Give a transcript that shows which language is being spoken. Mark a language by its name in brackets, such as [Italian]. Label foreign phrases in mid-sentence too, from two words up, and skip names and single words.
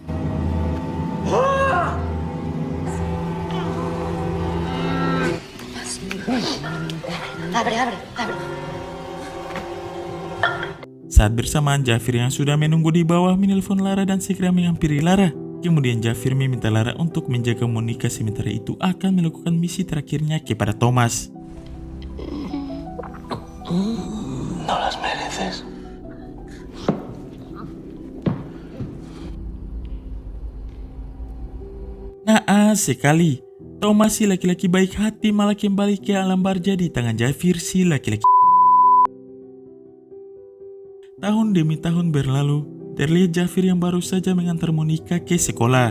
[Spanish] Abre. [Indonesian] Saat bersamaan, Jafir yang sudah menunggu di bawah menelpon Lara dan segera menghampiri Lara. Kemudian Jafir meminta Lara untuk menjaga Monica, sementara itu akan melakukan misi terakhirnya kepada Thomas. [Spanish] No las mereces. [Indonesian] Nah, sekali. Thomas si laki-laki baik hati malah kembali ke alam barja di tangan Jafir si laki-laki. Tahun demi tahun berlalu, terlihat Jafir yang baru saja mengantar Monica ke sekolah.